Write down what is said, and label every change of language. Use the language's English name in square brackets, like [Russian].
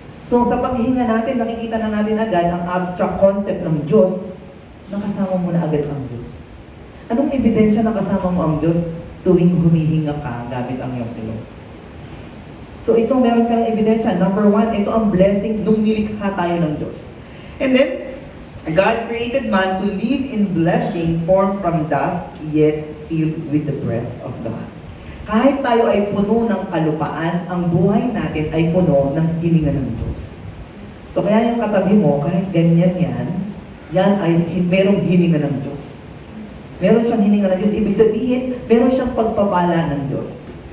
[Filipino] So, sa paghihinga natin, nakikita na natin agad ang abstract concept ng Diyos na kasama mo na agad ang Diyos. Anong ebidensya na kasama mo ang Diyos tuwing humihinga ka gamit ang iyong ilong? So, ito meron ka ng ebidensya. Number 1, ito ang blessing nung nilikha tayo ng Diyos. [English] And then, God created man to live in blessing, formed from dust, yet filled with the breath of God. [Filipino] Kahit tayo ay puno ng kalupaan, ang buhay natin ay puno ng hininga ng Diyos. So kaya yung katabi mo, kahit ganyan yan ay merong hininga ng Diyos. Meron siyang hininga ng Diyos. Ibig sabihin, meron siyang pagpapala ng Diyos.